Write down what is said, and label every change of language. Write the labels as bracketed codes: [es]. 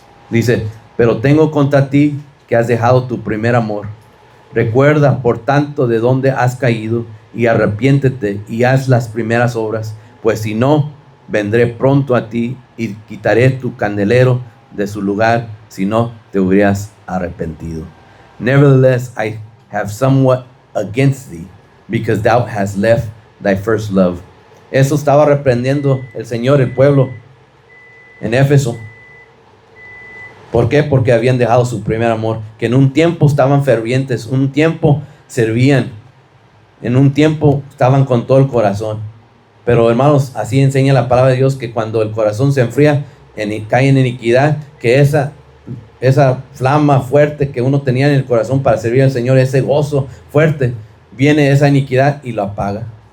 [es] Dice, pero tengo contra ti que has dejado tu primer amor. Recuerda, por tanto, de dónde has caído y arrepiéntete y haz las primeras obras, pues si no, vendré pronto a ti y quitaré tu candelero de su lugar, si no te hubieras arrepentido. [en] Nevertheless, I have somewhat against thee, because thou hast left thy first love. [es] Eso estaba reprendiendo el Señor, el pueblo en Éfeso. ¿Por qué? Porque habían dejado su primer amor, que en un tiempo estaban fervientes, un tiempo servían, en un tiempo estaban con todo el corazón. Pero hermanos, así enseña la palabra de Dios, que cuando el corazón se enfría, cae en iniquidad, que esa flama fuerte que uno tenía en el corazón para servir al Señor, ese gozo fuerte, viene esa iniquidad y lo apaga.